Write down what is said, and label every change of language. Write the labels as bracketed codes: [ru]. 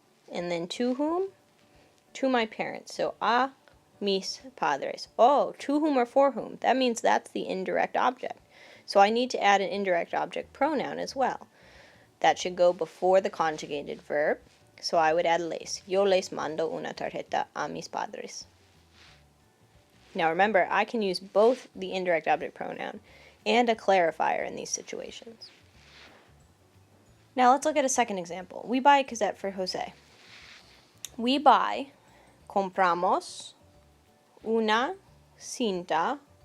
[en] And then to whom? To my parents. So a [es] mis padres. [en] Oh, to whom or for whom. That means that's the indirect object. So I need to add an indirect object pronoun as well. That should go before the conjugated verb. So I would add les. [es] Yo les mando una tarjeta a mis padres. [en] Now remember, I can use both the indirect object pronoun and a clarifier in these situations. Now let's look at a second example. We buy a cassette for Jose. We buy, [es] compramos, una cinta.